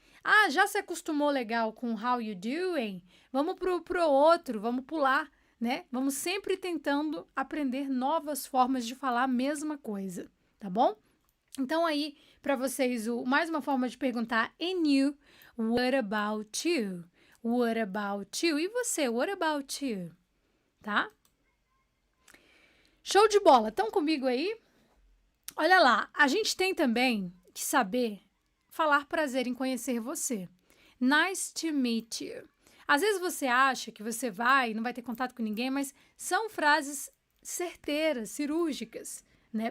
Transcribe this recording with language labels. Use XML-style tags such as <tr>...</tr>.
<pt>Ah, já se acostumou legal com</pt> <en>how you doing?</en> <pt>Vamos pro outro, vamos pular, né? Vamos sempre tentando aprender novas formas de falar a mesma coisa, tá bom? Então aí, para vocês, mais uma forma de perguntar</pt> <en>and you, what about you? What about you?</en> <pt>E você,</pt> <en>what about you?</en> <pt>Tá? Show de bola, estão comigo aí? Olha lá, a gente tem também que saber falar prazer em conhecer você.</pt> <en>Nice to meet you.</en> <pt>Às vezes você acha que você não vai ter contato com ninguém, mas são frases certeiras, cirúrgicas, né?</pt>